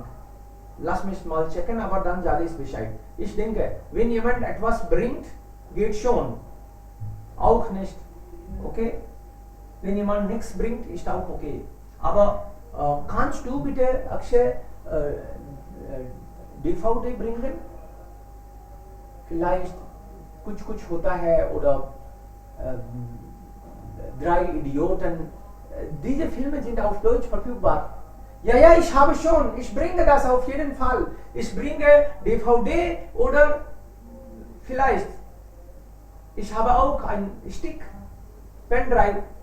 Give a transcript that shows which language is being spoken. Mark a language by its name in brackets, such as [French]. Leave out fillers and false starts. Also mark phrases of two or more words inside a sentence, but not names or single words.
[German] Lass mich mal checken, aber dann sage ich Bescheid. Ich denke, wenn jemand etwas bringt, geht schon. Auch nicht. Okay? Wenn jemand nichts bringt, ist auch okay. Aber kannst du bitte, Akshay, DVD bringen? Vielleicht कुछ होता है oder Drei Idioten. Diese Filme sind auf Deutsch verfügbar. Ja, ich habe schon. Ich bringe das auf jeden Fall. Ich bringe DVD oder vielleicht. Ich habe auch ein Stick, Pendrive.